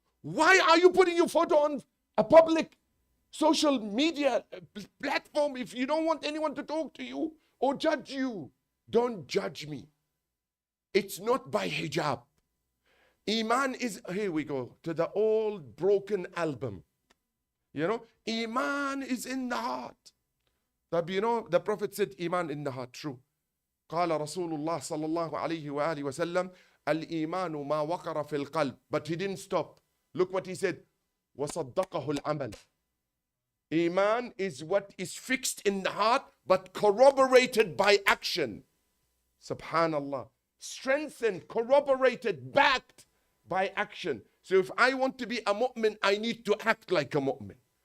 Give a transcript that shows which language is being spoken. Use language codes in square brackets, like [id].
[en] Why are you putting your photo on a public social media platform if you don't want anyone to talk to you or judge you? Don't judge me. It's not by hijab. Iman is, here we go, to the old broken album. You know, Iman is in the heart. But you know, the Prophet said Iman in the heart, true. [ar] قال رسول الله صلى الله عليه وآله وسلم الإيمان ما وقر في القلب. [en] But he didn't stop. Look what he said. [ar] وصدقه العمل. [en] Iman is what is fixed in the heart but corroborated by action. Subhanallah. Strengthened, corroborated, backed by action. So if I want to be a mu'min, I need to act like a mu'min.